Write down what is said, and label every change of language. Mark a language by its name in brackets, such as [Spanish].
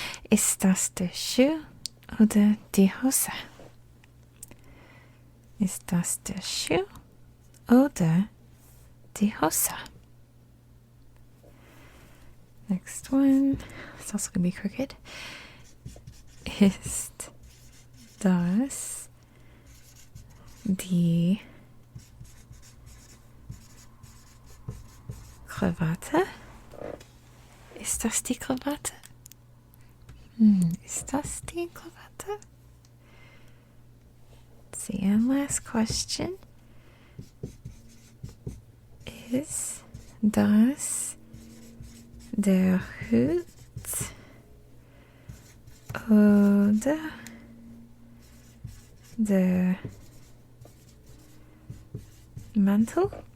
[German] Ist das der Schuh oder die Hose? Ist das der Schuh oder die Hose? [English] Next one. It's also going to be crooked. [German] Ist das die Krawatte? Ist das die Krawatte? Ist das die Krawatte? [English] Let's see, and last question. [German] Ist das der Hut oder der Mantel?